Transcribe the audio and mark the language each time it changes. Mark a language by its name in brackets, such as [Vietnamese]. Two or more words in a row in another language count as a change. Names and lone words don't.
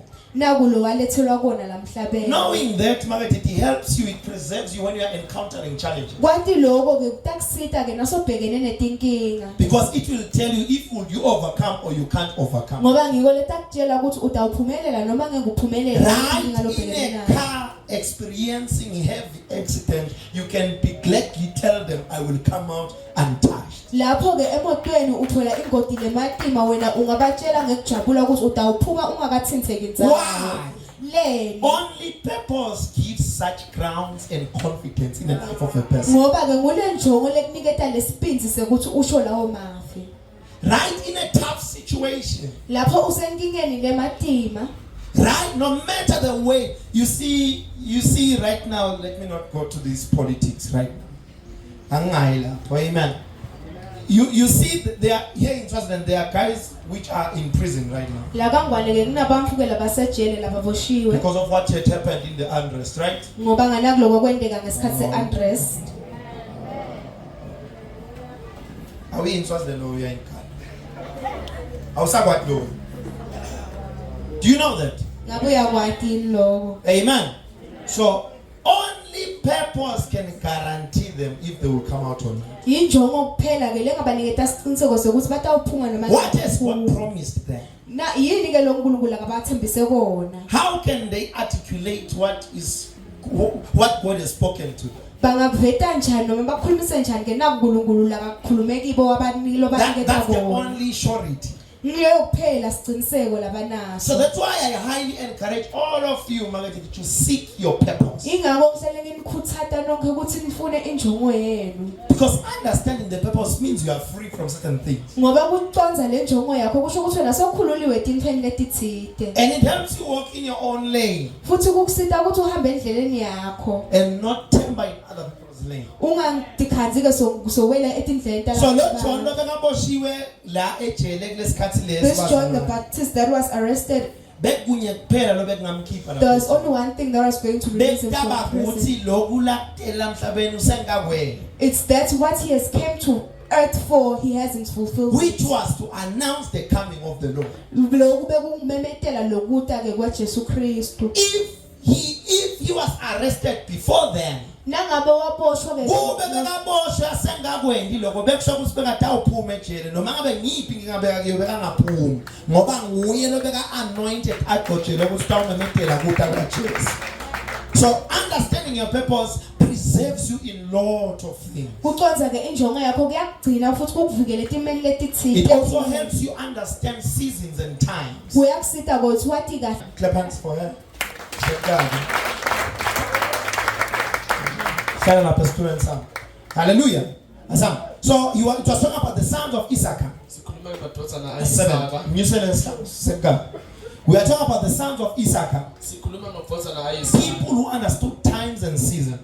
[Swati] Nakulo walethelwa kona la mhlabeni. [English] Knowing that, Margaret, it helps you, it preserves you when you are encountering challenges. [Swati] Kwathi lokho ke kutakusita ke nasobhekene netinkinga. [English] Because it will tell you if would you overcome or you can't overcome. [Swati] Ngoba ngiko letakutshela ukuthi utawuphumelela noma ngeke uphumelele inkinga [English] Right [Swati] lobhekene [English] in a [Swati] nayo. [English] car experiencing heavy accident, you can be gladly tell them, I will come out untouched. [Swati] Lapho ke emotweni uthola ingoti lematima wena ungabatshela ngekujabula ukuthi utawuphuma ungakathintheki nzalo. [English] Why? [Swati] Leni. [English] Only purpose gives such grounds and confidence in the life of a person. [Swati] Ngoba ke ngule njongo lekuniketa lesipinzi sekuthi usho lawo mafi. [English] Right in a tough situation. [Swati] Lapho usenkingeni lematima. [English] Right, no matter the way you see right now. Let me not go to these politics right now. Amen. You see, they are here in Swaziland. There are guys which are in prison right now [Swati] La kangwane ke kunabamfu ke labasejele lababoshiwe. [English] because of what had happened in the unrest, right? [Swati] Ngoba nganakuloko kwendeka ngesikhathi se-unrest. [English] Are we in Swaziland or we are in Kala? Do you know that? [Swati] Ngabuya kwati lokho. [English] Amen. So only purpose can guarantee them if they will come out on it. [Swati] Yinjongo kuphela ke lengabaniketa isiqiniseko sokuthi batawuphuma noma. [English] What has God promised them? [Swati] Na yini ke lo nkulunkulu akabathembise kona? [English] How can they articulate what God has spoken to them? [Swati] Bangaveta njani noma bakhulumise njani ke nakunkulunkulu la kakhulume kibo abanikilo baniketa [English] That's the [Swati] kona? [English] only surety. [Swati] Ngiyo kuphela siqiniseko labanaso. [English] So that's why I highly encourage all of you, Margaret, to seek your purpose. [Swati] Ingakho kuhlele nginikhuthaza nonke ukuthi nifune injongo yenu. [English] Because understanding the purpose means you are free from certain things. [Swati] Ngoba kuconza le njongo yakho kusho ukuthi wena sokhululiwe etintweni letithite. [English] And it helps you walk in your own lane [Swati] Futhi kukusita ukuthi uhambe endleleni yakho. [English] and not temper in other people's lane. [Swati] Ungadikhanzi ke sowela etindleni [English] So John [Swati] talabanye. lokaboshiwe la ejele kulesikhathi [English] This John the [Swati] lesi [English] Baptist that was arrested, [Swati] bekunye kuphela lo bekungamkhipha [English] there was only one thing that was going to release him from [Swati] bekutaba [English] prison. [Swati] ukuthi lokulatela emhlabeni usengakwenza, [English] It's that what he has came to earth for, he hasn't fulfilled. which was to announce the coming of the Lord. [Swati] Lokhu bekungimemetela lokuta ke kwaJesu Kristu. [English] If he was arrested before then, [Swati] Nangabe waboshwa ke kube bekaboshwa sengakwendi lokho bekusho ukuthi bekatawuphuma ejele noma ngabe ngiphi ngingabeka kuyo bekangaphumi ngoba nguye lo beka anointed agojele ukuthi tawungemetela kuta kwaJesu. [English] So understanding your purpose preserves you in lot of things. [Swati] kuconza ke injongo yakho kuyakugcina futhi kukuvikela etimeni letithile. [English] It also helps you understand seasons and times. [Swati] Kuyakusita ukuthi wathi kahle. [English] Clap hands for her. Shout out the students. Hallelujah. So it was talking about the sons of Issachar. New Zealand sons. We are talking about the sons of Issachar. People who understood times and seasons.